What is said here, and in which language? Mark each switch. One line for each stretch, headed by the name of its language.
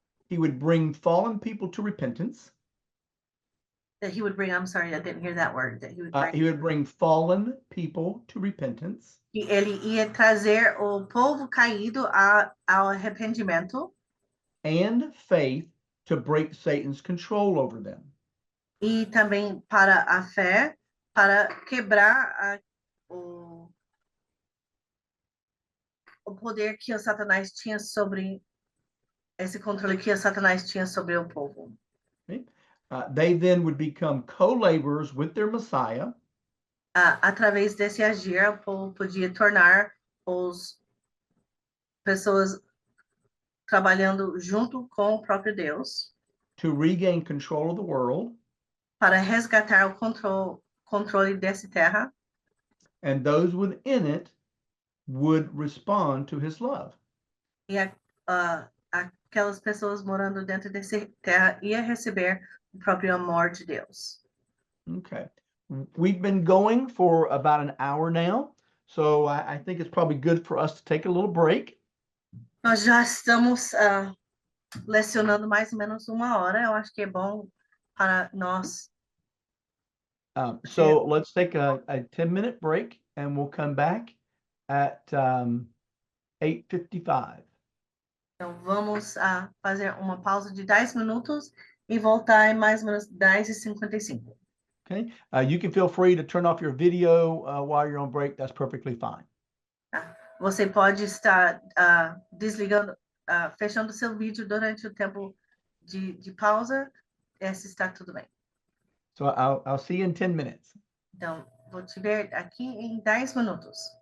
English: he would bring fallen people to repentance. that he would bring, I'm sorry, I didn't hear that word, that He would bring fallen people to repentance,
Portuguese: que ele ia trazer o povo caído ao arrependimento
English: and faith to break Satan's control over them.
Portuguese: e também para a fé, para quebrar o poder que o Satanás tinha sobre esse controle que o Satanás tinha sobre o povo.
English: They then would become co-laborers with their Messiah,
Portuguese: Através desse agir, o povo podia tornar pessoas trabalhando junto com o próprio Deus
English: to regain control of the world
Portuguese: para resgatar o controle dessa terra,
English: and those within it would respond to his love.
Portuguese: e aquelas pessoas morando dentro dessa terra ia receber o próprio amor de Deus.
English: Okay. We've been going for about an hour now, so I think it's probably good for us to take a little break.
Portuguese: Nós já estamos lecionando mais ou menos 1 hora. Eu acho que é bom para nós.
English: So let's take a 10-minute break and we'll come back at 8:55.
Portuguese: Então, vamos fazer uma pausa de 10 minutos e voltar em mais ou menos 10:55.
English: Okay. You can feel free to turn off your video while you're on break. That's perfectly fine.
Portuguese: Tá? Você pode estar desligando, fechando seu vídeo durante o tempo de pausa. Esse está tudo bem.
English: So I'll see you in 10 minutes.
Portuguese: Então, vou te ver aqui em 10 minutos.